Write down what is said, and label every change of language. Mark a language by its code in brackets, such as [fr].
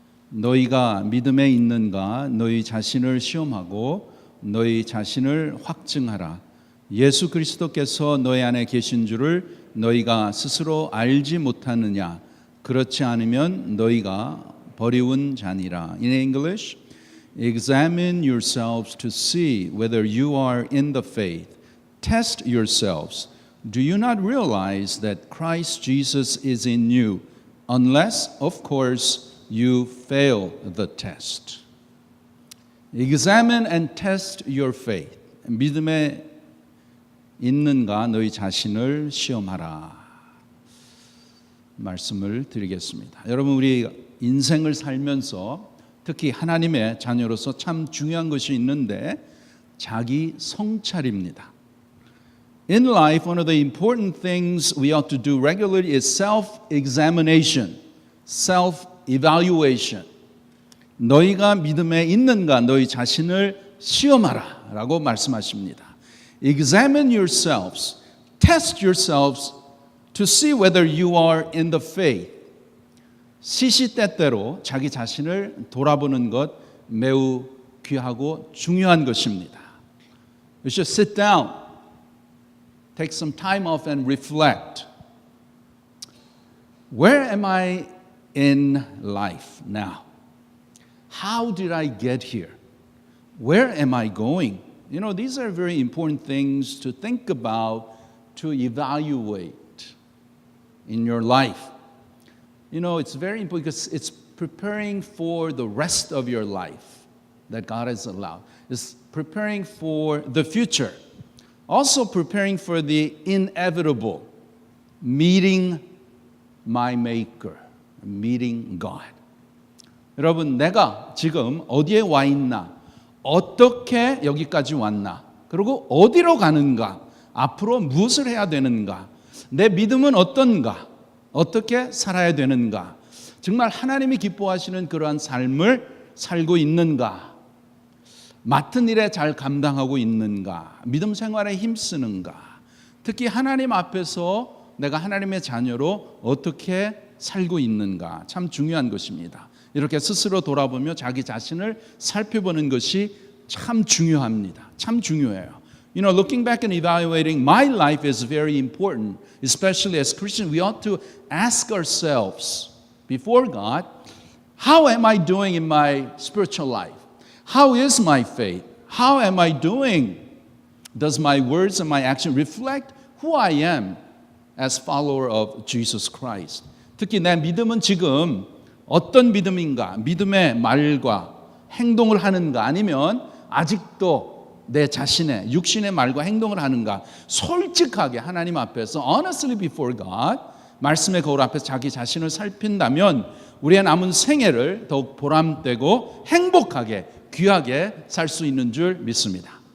[ko] 너희가 믿음에 있는가 너희 자신을 시험하고 너희 자신을 확증하라. 예수 그리스도께서 너희 안에 계신 줄을 너희가 스스로 알지 못하느냐. 그렇지 않으면 너희가 버리운 자니라. [en] In English, examine yourselves to see whether you are in the faith. Test yourselves. Do you not realize that Christ Jesus is in you, unless, of course, you fail the test? Examine and test your faith. [ko] 믿음에 있는가 너희 자신을 시험하라. 말씀을 드리겠습니다. 여러분, 우리 인생을 살면서 특히 하나님의 자녀로서 참 중요한 것이 있는데 자기 성찰입니다. [en] In life, one of the important things we ought to do regularly is self-examination, self-evaluation. [ko] 너희가 믿음에 있는가 너희 자신을 시험하라 라고 말씀하십니다. [en] Examine yourselves, test yourselves to see whether you are in the faith. [ko] 시시때때로 자기 자신을 돌아보는 것 매우 귀하고 중요한 것입니다. [en] You should sit down, take some time off and reflect. Where am I in life now? How did I get here? Where am I going? You know, these are very important things to think about, to evaluate in your life. You know, it's very important because it's preparing for the rest of your life that God has allowed. It's preparing for the future. Also preparing for the inevitable, meeting my Maker, meeting God. [ko] 여러분, 내가 지금 어디에 와 있나? 어떻게 여기까지 왔나? 그리고 어디로 가는가? 앞으로 무엇을 해야 되는가? 내 믿음은 어떤가? 어떻게 살아야 되는가? 정말 하나님이 기뻐하시는 그러한 삶을 살고 있는가? 맡은 일에 잘 감당하고 있는가? 믿음 생활에 힘쓰는가? 특히 하나님 앞에서 내가 하나님의 자녀로 어떻게 살고 있는가? 참 중요한 것입니다. 이렇게 스스로 돌아보며 자기 자신을 살펴보는 것이 참 중요합니다. 참 중요해요. [en] You know, looking back and evaluating my life is very important. Especially as Christians, we ought to ask ourselves before God, how am I doing in my spiritual life? How is my faith? How am I doing? Does my words and my action reflect who I am as follower of Jesus Christ? [ko] 특히 내 믿음은 지금 어떤 믿음인가? 믿음의 말과 행동을 하는가? 아니면 아직도 내 자신의 육신의 말과 행동을 하는가? 솔직하게 하나님 앞에서 [en] honestly before God [ko] 말씀의 거울 앞에서 자기 자신을 살핀다면 우리의 남은 생애를 더욱 보람되고 행복하게 귀하게 살 수 있는 줄 믿습니다.